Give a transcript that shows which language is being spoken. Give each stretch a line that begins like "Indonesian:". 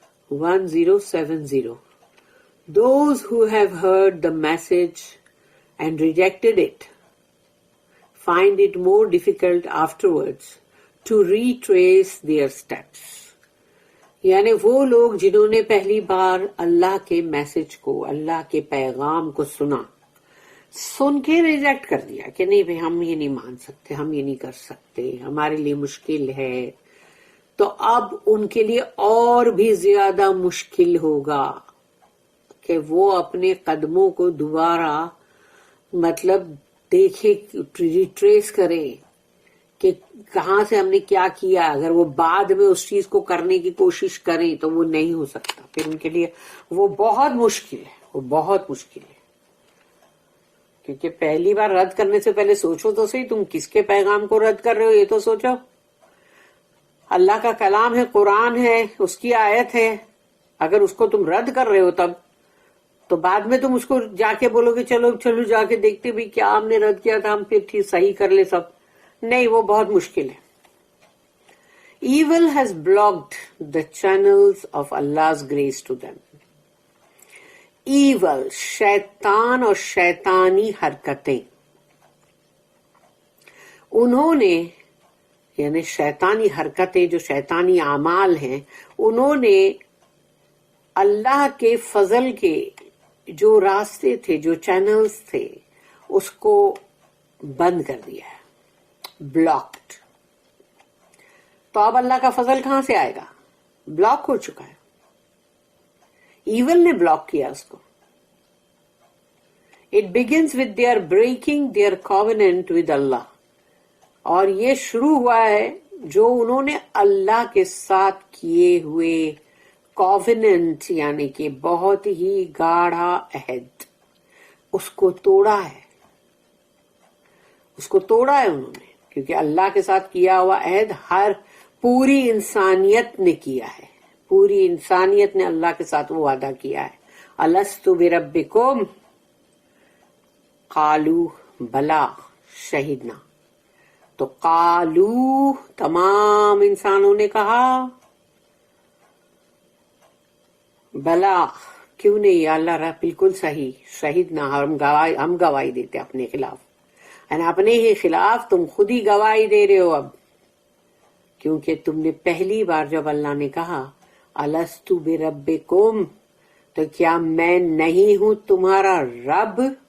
English: 1070. Those who have heard the message and rejected it find it more difficult afterwards to retrace their steps.
Urdu: یعنی وہ لوگ جنہوں نے پہلی بار اللہ کے میسج کو، اللہ کے پیغام کو سن کے ریجیکٹ کر دیا کہ نہیں بھائی ہم یہ نہیں مان سکتے، ہم یہ نہیں کر سکتے، ہمارے لیے مشکل ہے، تو اب ان کے لیے اور بھی زیادہ مشکل ہوگا کہ وہ اپنے قدموں کو دوبارہ مطلب دیکھے، ریٹریس کرے کہ کہاں سے ہم نے کیا کیا. اگر وہ بعد میں اس چیز کو کرنے کی کوشش کریں تو وہ نہیں ہو سکتا، پھر ان کے لیے وہ بہت مشکل ہے، وہ بہت مشکل ہے. کیونکہ پہلی بار رد کرنے سے پہلے سوچو تو صحیح تم کس کے پیغام کو رد کر رہے ہو، یہ تو سوچو. اللہ کا کلام ہے، قرآن ہے، اس کی آیت ہے، اگر اس کو تم رد کر رہے ہو تب تو بعد میں تم اس کو جا کے بولو کہ چلو جا کے دیکھتے بھی کیا ہم نے رد کیا تھا، ہم پھر ٹھیک صحیح کر لے سب. نہیں، وہ بہت مشکل ہے.
English: Evil has blocked the channels of Allah's grace to them.
Urdu: Evil شیطان اور شیطانی حرکتیں، انہوں نے یعنی شیطانی حرکتیں جو شیطانی اعمال ہیں انہوں نے اللہ کے فضل کے جو راستے تھے جو چینلز تھے اس کو بند کر دیا ہے, بلاکڈ. تو اب اللہ کا فضل کہاں سے آئے گا؟ بلاک ہو چکا ہے, ایول نے بلاک کیا اس کو.
English: It begins with their breaking their covenant with Allah.
Urdu: اور یہ شروع ہوا ہے جو انہوں نے اللہ کے ساتھ کیے ہوئے covenant یعنی کہ بہت ہی گاڑھا عہد, اس کو توڑا ہے. اس کو توڑا ہے انہوں نے, کیونکہ اللہ کے ساتھ کیا ہوا عہد ہر پوری انسانیت نے کیا ہے. پوری انسانیت نے اللہ کے ساتھ وہ وعدہ کیا ہے.
Arabic: الست بربکم قالو بلا شہدنا.
Urdu: تو قالو تمام انسانوں نے کہا بلا, کیوں نہیں یا اللہ رہا, بالکل صحیح, شہدنا, ہم گواہی دیتے اپنے خلاف. یعنی اپنے ہی خلاف تم خود ہی گواہی دے رہے ہو اب, کیونکہ تم نے پہلی بار جب اللہ نے کہا
Arabic: الست بربکم,
Urdu: تو کیا میں نہیں ہوں تمہارا رب.